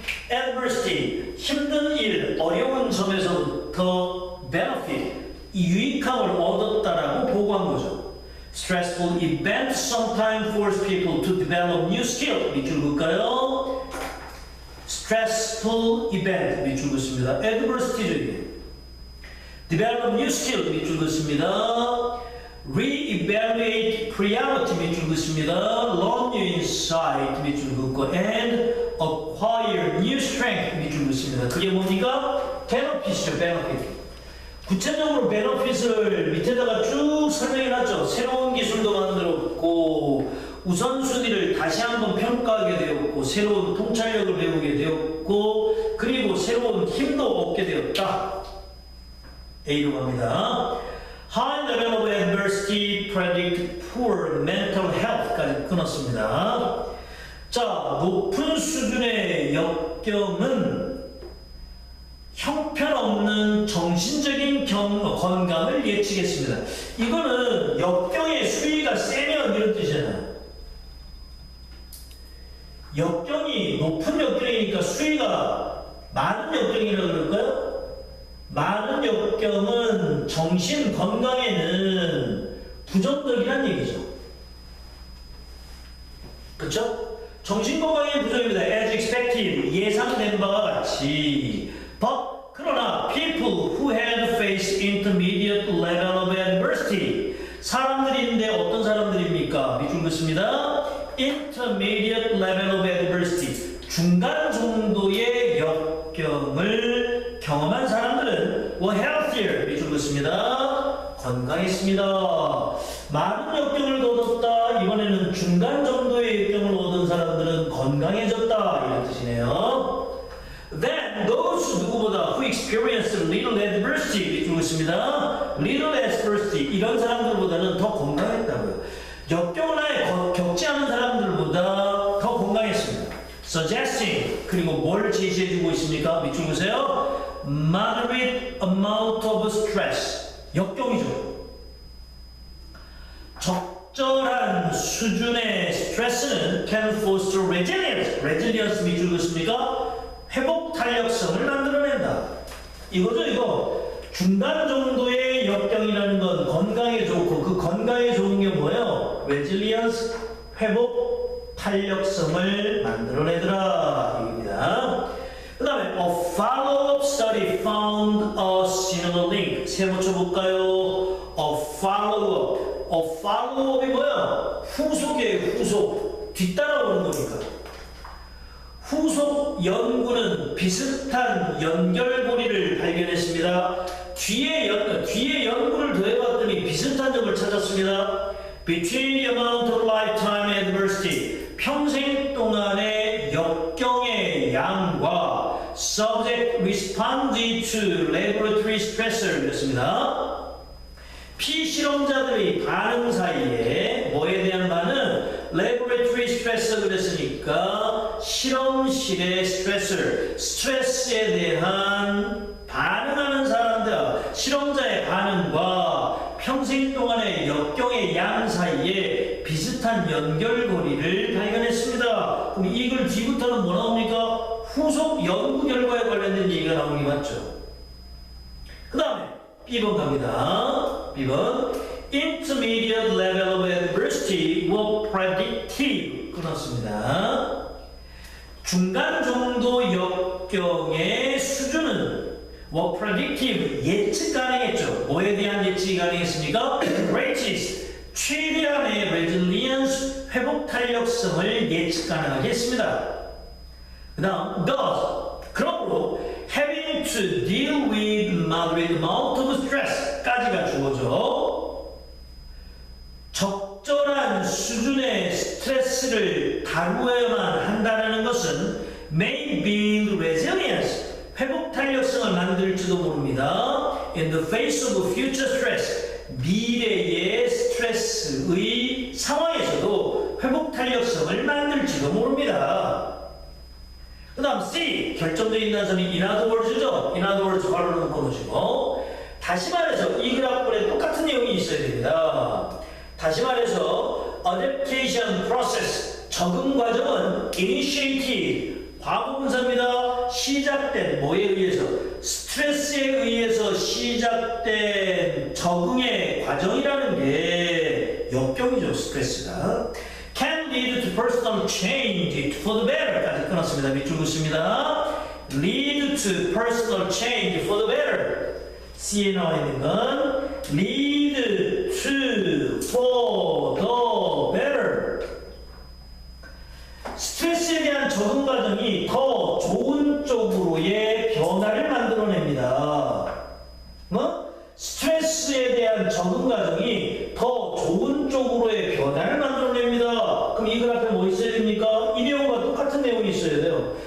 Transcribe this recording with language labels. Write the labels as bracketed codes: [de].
[ko] adversity 힘든 일, 어려운 점에서부터 benefit 유익함을 얻었다라고 보고한 거죠. [en] Stressful events sometimes force people to develop new skill. [ko] 밑줄 볼까요? [en] Stressful event [ko] 밑줄 긋습니다. [en] Adversity적인 Develop new skill [ko] 밑줄 긋습니다. [en] Re-evaluate priority [ko] 밑줄 긋습니다. [en] Learn new insight [ko] 밑줄 긋고 [en] And acquire new strength [ko] 밑줄 긋습니다. 그게 뭡니까? Benefit이죠. Benefit. 구체적으로 베너핏을 밑에다가 쭉 설명해놨죠. 새로운 기술도 만들었고 우선순위를 다시 한번 평가하게 되었고 새로운 통찰력을 배우게 되었고 그리고 새로운 힘도 얻게 되었다. A로 갑니다. [en] High level of adversity predict poor mental health까지 [ko] 끊었습니다. 자, 높은 수준의 역경은 형편없는 정신적인 건강을 예측했습니다. 이거는 역경의 수위가 세면 이런 뜻이잖아요. 역경이 높은 역경이니까 수위가 많은 역경이라고 그럴까요? 많은 역경은 정신 건강에는 부정적이란 얘기죠. 그렇죠? 정신 건강에 부정입니다. [en] As expected [ko] 예상된 바와 같이 [en] But [ko] 그러나 [en] people who had faced intermediate level of adversity [ko] 사람들인데 어떤 사람들입니까? 밑줄 긋습니다. [en] Intermediate level of adversity [ko] 중간 정도의 역경을 경험한 사람들은 [en] were healthier [ko] 밑줄 긋습니다. 건강했습니다. 많은 역경을 얻었다. 이번에는 중간 정도의 역경을 얻은 사람들은 건강해졌다. 이런 뜻이네요. [en] Then those [ko] 누구보다 [en] who experienced little adversity [ko] 밑줄 긋습니다. [en] Little adversity [ko] 이런 사람들보다는 더 건강했다고요. 역경을 아예 겪지 않은 사람들보다 더 건강했습니다. Suggesting 그리고 뭘 제시해주고 있습니까? 밑줄 보세요. [en] Moderate amount of stress [ko] 역경이죠. 적절한 수준의 스트레스는 [en] can foster resilience. [ko] resilience 밑줄 긋습니까? 회복 탄력성을 만들어낸다. 이거죠, 이거. 중간 정도의 주위의 역경이라는 건 건강에 좋고 그 건강에 좋은 게 뭐예요? resilience, 회복, 탄력성을 만들어내더라 이겁니다. 그 다음에 [en] a follow-up study found a similar link. [ko] 세모 쳐볼까요? a follow-up이 뭐야? 후속이에요. 후속. 뒤따라오는 거니까. 후속 연구는 비슷한 연결고리를 발견했습니다. 뒤에 연구를 더해봤더니 비슷한 점을 찾았습니다. [en] Between the amount of lifetime adversity, [ko] 평생 동안의 역경의 양과 [en] subject responded to laboratory stressor [ko] 였습니다. 피실험자들의 반응 사이에 뭐에 대한 반응? [en] laboratory stressor [ko] 그랬으니까 실험실의 스트레스에 대한 반응하는 사람들, 실험자의 반응과 평생 동안의 역경의 양 사이에 비슷한 연결고리를 발견했습니다. 그럼 이글 뒤부터는 뭐 나옵니까? 후속 연구 결과에 관련된 얘기가 나오는 게 맞죠. 그 다음에 B번 갑니다. [en] B번 Intermediate level of adversity were predictive. [ko] 끊었습니다. 중간 정도 역경의 수준은 [en] were predictive. [ko] 예측 가능했죠. 뭐에 대한 예측이 가능했습니까? Greatest. 최대한의 resilience. 회복 탄력성을 예측 가능하게 했습니다. 그 다음 thus. 그러므로 [en] having to deal with moderate amount of stress [ko] 까지가 주어져. 적절한 수준의 스트레스를 다루어야만 한다는 것은 [en] may build resilience, [ko] 회복 탄력성을 만들지도 모릅니다. [en] In the face of future stress, [ko] 미래의 스트레스의 상황에서도 회복 탄력성을 만들지도 모릅니다. 그 다음 C, 결정되어 있는 단서는 [en] in other words [ko] 죠. in other words 바로 넣어놓으시고 다시 말해서 이 그래프에 똑같은 내용이 있어야 됩니다. 다시 말해서 adaptation process, 적응 과정은 initiated, 과거분사입니다. 시작된 뭐에 의해서? 스트레스에 의해서 시작된 적응의 과정이라는 게 역경이죠. [en] 스트레스가 can lead to personal change for the better까지 [ko] 끊었습니다. 밑줄 긋습니다. [en] lead to personal change for the better. [ko] C에 나와 있는 건 [en] lead to for the better. [ko] 스트레스에 대한 적응 과정이 더 좋은 쪽으로의 변화를 만들어냅니다. 뭐? 스트레스에 대한 적응 과정이 더 좋은 쪽으로의 변화를 만들어냅니다. 그럼 이 그래프에 뭐 있어야 됩니까? 이 내용과 똑같은 내용이 있어야 돼요.